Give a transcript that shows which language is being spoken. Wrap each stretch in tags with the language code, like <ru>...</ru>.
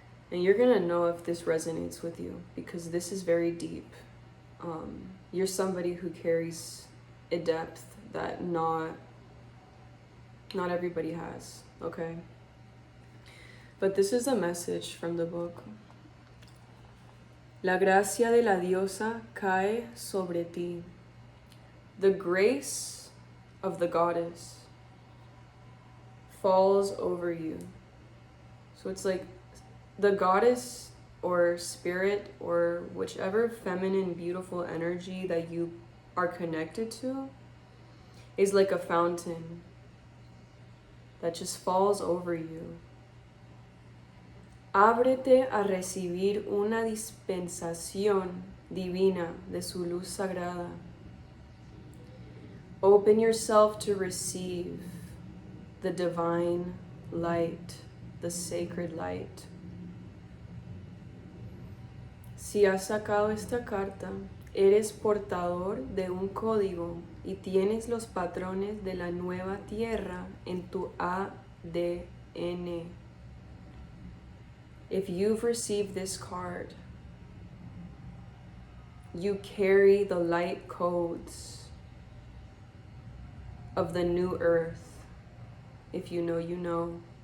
<en>And you're going to know if this resonates with you, because this is very deep. You're somebody who carries a depth that not everybody has, okay? But this is a message from the book.</en> <es>La gracia de la diosa cae sobre ti.</es> <en>The grace of the goddess falls over you. So it's like the goddess or spirit or whichever feminine, beautiful energy that you are connected to is like a fountain that just falls over you.</en> <es>Ábrete a recibir una dispensación divina de su luz sagrada.</es> <en>Open yourself to receive the divine light, the sacred light.</en> <es>Si has sacado esta carta, eres portador de un código y tienes los patrones de la nueva tierra en tu ADN.</es> <en>If you've received this card, you carry the light codes of the new earth. If you know, you know.</en>